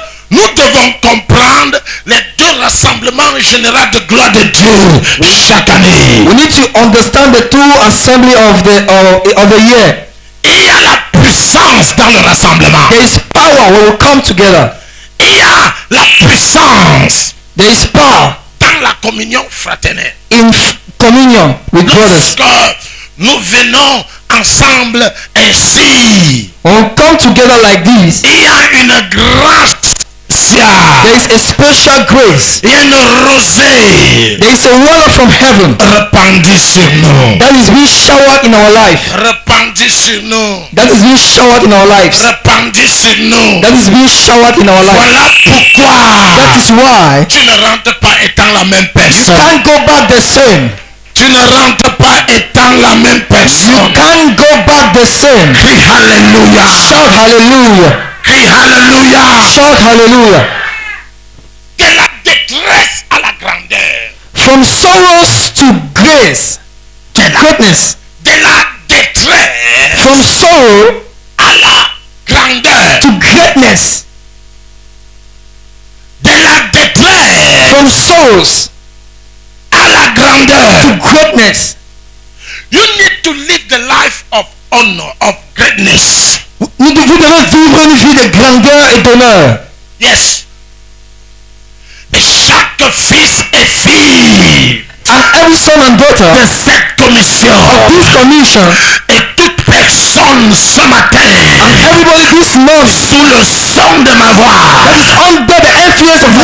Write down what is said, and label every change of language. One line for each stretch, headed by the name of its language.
French: Nous devons comprendre les deux rassemblements généraux de gloire de Dieu chaque année.
English: We need to understand the two assembly of the year.
French: Il y a la puissance dans le rassemblement.
English: There is power when we come together.
French: Il y a la puissance
English: There is power
French: dans la communion fraternelle.
English: in communion with brothers.
French: Lorsque nous venons ensemble ainsi,
English: When we come together like this,
French: il y a une grâce spéciale.
English: there is a special grace.
French: Il y a une rosée
English: There is a water from heaven
French: répandue sur nous.
English: that is being showered in our life.
French: Répandue sur nous.
English: That is being showered in our lives.
French: Répandue sur nous.
English: That is being showered in our lives.
French: Voilà pourquoi
English: That is why
French: tu ne rentres pas étant la même
English: you
French: personne.
English: can't go back the same.
French: Tu ne rentres pas étant la même personne.
English: Can't go back the same.
French: Crie Alléluia.
English: Shout hallelujah.
French: Crie Alléluia.
English: Shout hallelujah.
French: De la détresse à la grandeur.
English: From sorrows to grace, to greatness.
French: De la détresse
English: From sorrow
French: à la grandeur.
English: to greatness.
French: De la détresse
English: From sorrows
French: à la grandeur.
English: to greatness. You need to live the life of honor, of greatness.
French: Vous devez vivre une vie de grandeur et d'honneur.
English: Yes.
French: Et chaque fils et fille
English: And every son and daughter
French: de cette commission
English: of this commission
French: et toute personne ce matin
English: and everybody this morning
French: sous le son de ma voix,
English: that is under the influence of the